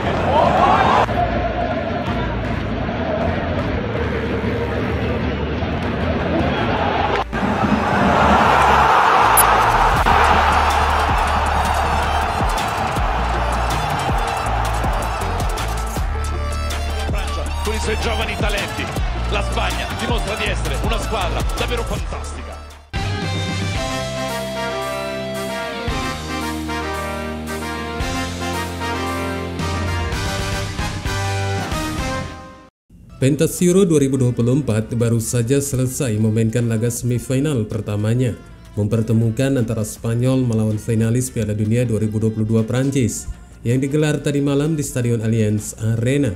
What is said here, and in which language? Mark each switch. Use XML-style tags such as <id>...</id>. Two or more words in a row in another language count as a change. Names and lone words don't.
<it>Con i suoi giovani talenti, la Spagna dimostra di essere una squadra davvero fantastica.</it> <id>Pentas Euro 2024 baru saja selesai memainkan laga semifinal pertamanya, mempertemukan antara Spanyol melawan finalis Piala Dunia 2022 Prancis yang digelar tadi malam di Stadion Allianz Arena.</id>